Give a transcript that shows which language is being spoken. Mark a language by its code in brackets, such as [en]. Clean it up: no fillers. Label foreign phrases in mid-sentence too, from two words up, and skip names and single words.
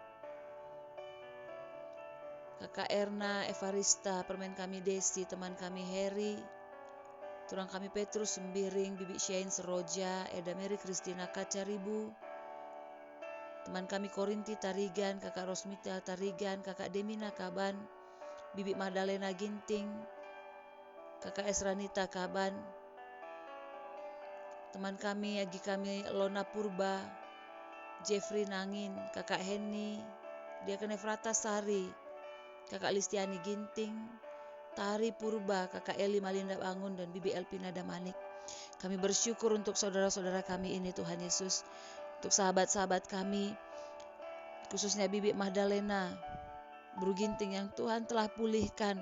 [id] Kakak Erna Evarista, permen kami Desi, teman kami Heri, turang kami Petrus Sembiring, Bibi Syain Seroja, Eda Mary Kristina Kacaribu, teman kami Korinti Tarigan, Kakak Rosmita Tarigan, Kakak Demina Kaban, Bibi Madalena Ginting, Kakak Esranita Kaban, teman kami, Agi kami Lona Purba, Jeffrey Nangin, Kakak Henny, Diaken Efrata Sari, Kakak Listiani Ginting, Tari Purba, Kakak Eli Malinda Bangun, dan Bibi Elpina Damanik. Kami bersyukur untuk saudara-saudara kami ini Tuhan Yesus, untuk sahabat-sahabat kami, khususnya Bibi Magdalena Bru Ginting yang Tuhan telah pulihkan.